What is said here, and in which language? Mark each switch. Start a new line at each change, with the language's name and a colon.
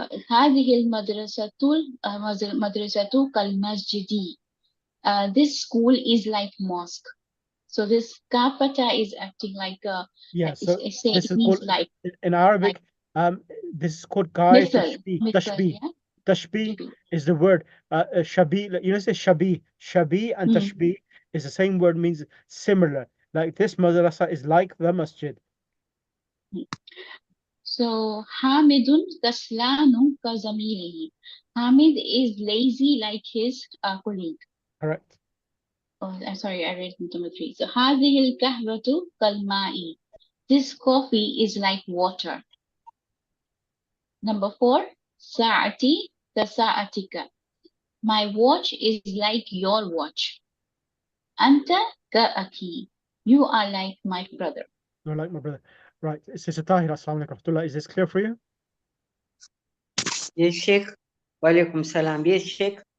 Arabic: هذه المدرسة مدرسة كالمسجد.
English: This school is like mosque. So this kafata is acting like a, Yeah, so this it is means called like in Arabic, this is called guy tashbih. Tashbih. yeah? Tashbih is the word. Shabi, you know, say shabi. Shabi and tashbih is the same word, means similar. Like this madrasa is like the masjid.
Arabic: So Hamidun kaslanu kazamilihi.
English: Hamid is lazy like his colleague. Correct. Oh, I'm sorry, I read number 3.
Arabic: So هذه القهوة كالماء.
English: This coffee is like water. Number 4,
Arabic: ساعتي كساعتك.
English: My watch is like your watch.
Arabic: أنت كأخي.
English: You are like my brother. You're like my brother. Right. Sister Tahira, assalamu alaikum rahmatullah. Is this clear for you? Yes, Sheikh. Walaikum salam. Yes, Sheikh.